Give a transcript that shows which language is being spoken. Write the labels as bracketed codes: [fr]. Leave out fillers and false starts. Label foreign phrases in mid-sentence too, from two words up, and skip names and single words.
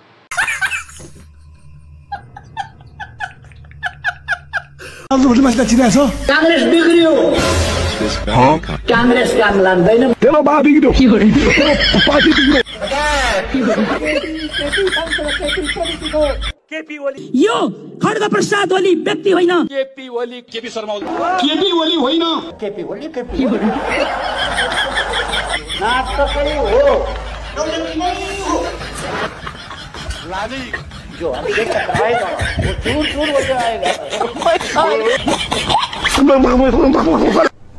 [ne] कांग्रेस बिग्रियो कांग्रेस काम लाग्दैन तेरो बा बिग्रियो पार्टी बिग्रियो केपी ओली यो खड्ग प्रसाद ओली व्यक्ति होइन केपी ओली केपी शर्मा केपी ओली होइन केपी ओली केपी नाटकै हो लाली [hi] जो अभी देख आएगा वो चूर चूर हो जाएगा